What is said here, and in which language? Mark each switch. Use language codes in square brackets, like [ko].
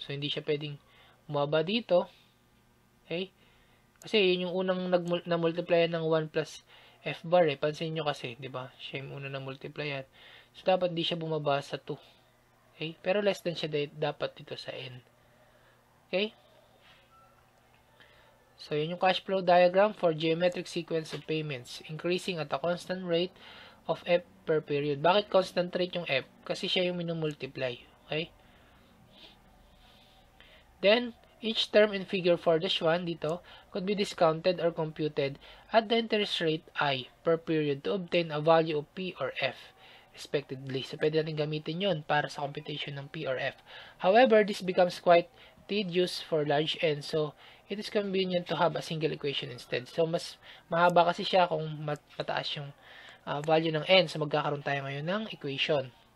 [tl] So, hindi siya pwedeng bumaba dito. Okay? Kasi yun yung unang na-multiply ng 1 plus F bar eh. Pansin nyo kasi, di ba? Siya yung unang na-multiply. So, dapat di siya bumaba sa 2. Okay? Pero less than siya dapat dito sa N. Okay? [en] So, yun yung cash flow diagram for geometric sequence of payments. Increasing at a constant rate of F per period. [tl] Bakit constant rate yung F? Kasi siya yung minumultiply. Okay? [en] Then, each term in figure 4-1 dito could be discounted or computed at the interest rate I per period to obtain a value of P or F respectively. [tl] So, pwede natin gamitin yun para sa computation ng P or F. [en] However, this becomes quite tedious for large n. So, it is convenient to have a single equation instead. [tl] So, mas mahaba kasi siya kung mataas yung value ng n. So, magkakaroon tayo ngayon ng equation.